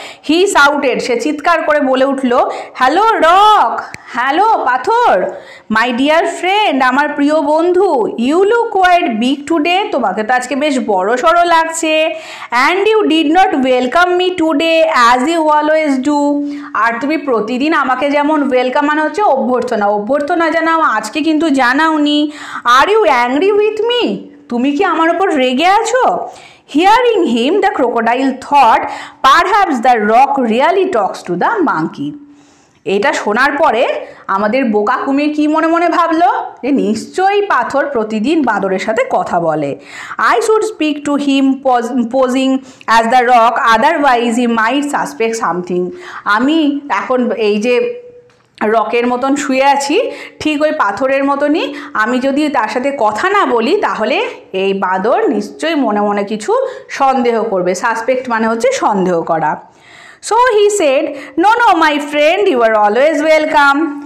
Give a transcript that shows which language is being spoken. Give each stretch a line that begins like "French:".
English: he shouted,
Bangla: সে চিৎকার করে বলে উঠল,
English: hello rock,
Bangla: হ্যালো পাথর,
English: my dear friend,
Bangla: আমার প্রিয় বন্ধু,
English: you look quite big today,
Bangla: তোমাকে তো আজকে বেশ বড় সড়ো লাগছে।
English: and you did not welcome me today as you always do,
Bangla: আর তুমি প্রতিদিন আমাকে যেমন ওয়েলকাম মানে হচ্ছে অভ্যর্থনা, অভ্যর্থনা জানাও, আজকে কিন্তু জানাওনি।
English: are you angry with me,
Bangla: তুমি কি আমার ওপর রেগে আছো?
English: Hearing him, the crocodile thought perhaps the rock really talks to the monkey.
Bangla: এটা শোনার পরে আমাদের বোকা কুমির কি মনে মনে ভাবলো, যে নিশ্চয়ই পাথর প্রতিদিন বাঁদরের সাথে কথা বলে।
English: I should speak to him posing as the rock, otherwise he might suspect something.
Bangla: আমি এখন এই যে রকের মতন শুয়ে আছি, ঠিক ওই পাথরের মতনই, আমি যদি তার সাথে কথা না বলি তাহলে এই বাঁদর নিশ্চয়ই মনে মনে কিছু সন্দেহ করবে। সাসপেক্ট মানে হচ্ছে সন্দেহ করা।
English: So he said, no no my friend, you are always welcome.